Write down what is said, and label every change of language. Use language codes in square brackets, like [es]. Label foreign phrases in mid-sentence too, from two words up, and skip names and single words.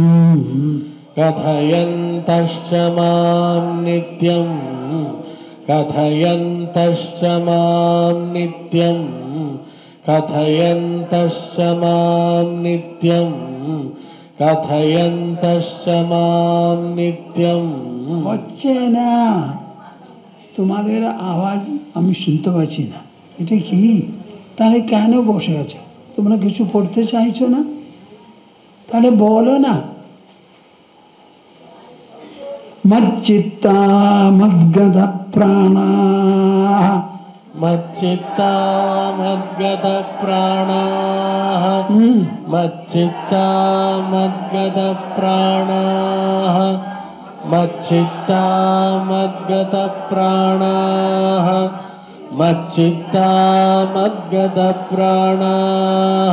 [sa] कथयन्तश्च मां नित्यम् कथयन्तश्च मां नित्यम् कथयन्तश्च मां नित्यम् कथयन्तश्च मां नित्यम् [bn] হচ্ছে না, তোমাদের আওয়াজ আমি শুনতে পাচ্ছি না, এটা কি? তাহলে কেন বসে আছো? তোমরা কিছু পড়তে চাইছো না? তাহলে বলো না। [sa] মচ্চিত্তা মদ্গত প্রাণা मच्चित्ता मद्गतप्राणाः मच्चित्ता मद्गतप्राणाः मच्चित्ता मद्गतप्राणाः मच्चित्ता मद्गतप्राणाः